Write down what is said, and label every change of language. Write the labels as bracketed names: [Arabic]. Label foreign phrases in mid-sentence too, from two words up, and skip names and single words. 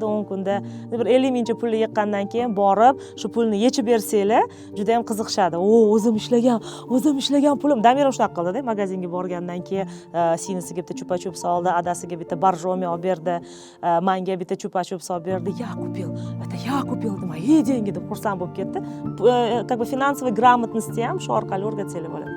[Uzbek] 10 kunda bir 50 mingcha pulni yiqqandan keyin borib, shu pulni yechib bersanglar, juda ham qiziqishadi. O'zim ishlagan pulim. Damiram shunaqa qildi-da, magazinga borgandan keyin singlisiga bitta chupa-chup soldi, adasiga bitta borjomi olib berdi, menga bitta chupa-chup solib berdi. [Russian] Я купил, мои деньги [Uzbek] deb xursand bo'lib ketdi. [Russian] Как бы финансовый грамотности [Uzbek] ham shu orqali o'rgatsanglar bo'ladi.